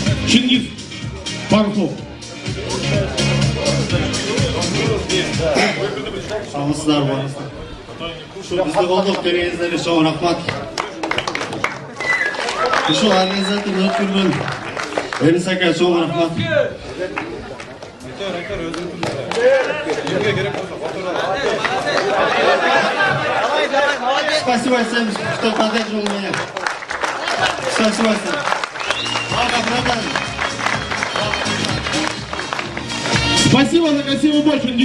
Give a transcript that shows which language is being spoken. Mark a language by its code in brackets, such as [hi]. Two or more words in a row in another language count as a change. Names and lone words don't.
[ru] Чингис, пару слов. [ky] Саламатсыздар, барыңыздар. [kk] Бізді қолдап бергендеріңізге [ky] чоң рахмат. Ушул организатор өткөргөн Энис ака чоң рахмат. [ru] Спасибо всем, кто поддерживал меня. Спасибо всем. Спасибо за красивый бой, Чингис.